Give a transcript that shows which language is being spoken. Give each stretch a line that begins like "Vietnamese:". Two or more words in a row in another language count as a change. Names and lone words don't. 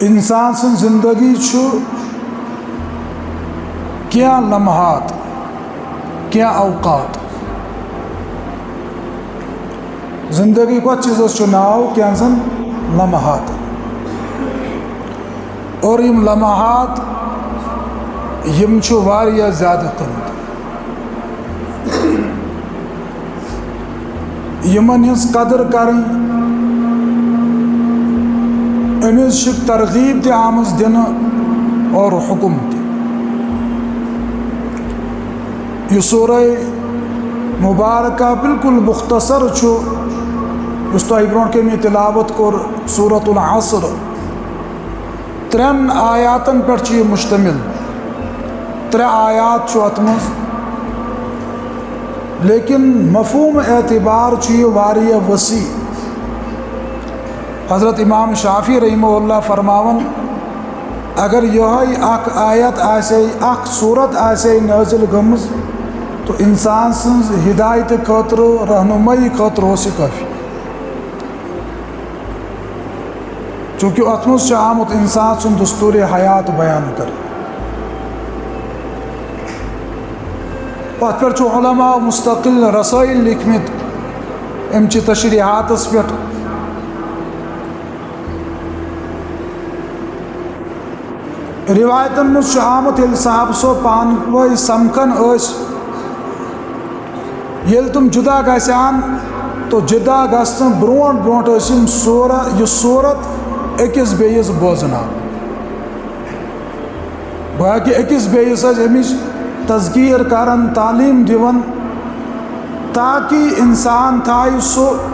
Kashmiri: انسان سن زندگی چھو کیا لمحات کیا اوقات زندگی کو چیز ناو کیا زن لمحات اور یم لمحات یم چھو واریاہ زیادہ قیمت یمن ہز قدر کریں امز ترغیب تہ آمز دن اور حکم تہ یہ سورہ مبارکہ بالکل مختصر چھو اس تہ برونٹ کمی تلاوت کور سورۃ العصر 3 آیاتن پر یہ مشتمل 3 آیات چھو اتمز لیکن مفہوم اعتبار یہ واریاہ وسیع حضرت امام شافعی
Arabic: رحمہ اللہ
Kashmiri: فرماون اگر یہ اخ آیت آسے اخ صورت آسے نازل گمز تو انسان سنز ہدایت خاطر رہنمائی خاطر ہو سے کافی چونکہ اتمز آمت انسان سن دستور حیات بیان کر ات پہ علماء مستقل رسائل لکھمت امچہ تشریحات پہ روایتن مز آمت یل صاحب صو پانو سمکھن یل تم جدا گھان تو جدا گھن برونٹ برونٹ یہ صورت اکس بیس بوزنان باقی اکس بیس امچ تذکیر کرن تعلیم دیون تاکہ انسان تھائی سو